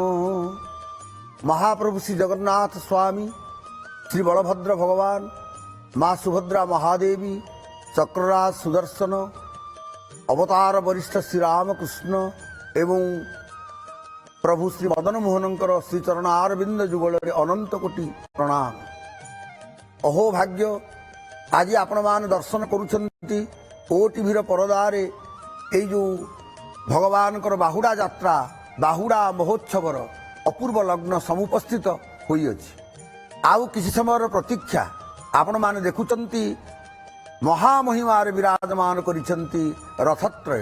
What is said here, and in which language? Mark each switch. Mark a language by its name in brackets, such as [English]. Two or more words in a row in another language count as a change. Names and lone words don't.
[Odia] ମହାପ୍ରଭୁ ଶ୍ରୀ ଜଗନ୍ନାଥ ସ୍ୱାମୀ, ଶ୍ରୀ ବଳଭଦ୍ର ଭଗବାନ, ମା' ସୁଭଦ୍ରା ମହାଦେବୀ, ଚକ୍ରରାଜ ସୁଦର୍ଶନ, ଅବତାର ବରିଷ୍ଠ ଶ୍ରୀ ରାମକୃଷ୍ଣ ଏବଂ ପ୍ରଭୁ ଶ୍ରୀ ମଦନ ମୋହନଙ୍କର ଶ୍ରୀ ଚରଣାରବିନ୍ଦ ଯୁଗଳ ଅନନ୍ତ କୋଟି ପ୍ରଣାମ। ଅହୋ ଭାଗ୍ୟ ଆଜି ଆପଣ ମାନେ ଦର୍ଶନ କରୁଛନ୍ତି ଓଟିଭିର ପରଦାରେ ଏଇ ଯେ ଭଗବାନ ବାହୁଡ଼ା ଯାତ୍ରା ବାହୁଡ଼ା ମହୋତ୍ସବର ଅପୂର୍ବ ଲଗ୍ନ ସମୁପସ୍ଥିତ ହୋଇ ଅଛି। ଆଉ କିଛି ସମୟ ପ୍ରତୀକ୍ଷା ଆପଣ ମାନେ ଦେଖୁଛନ୍ତି ମହାମହିମାରେ ବିରାଜମାନ କରିଛନ୍ତି ରଥତ୍ରୟ।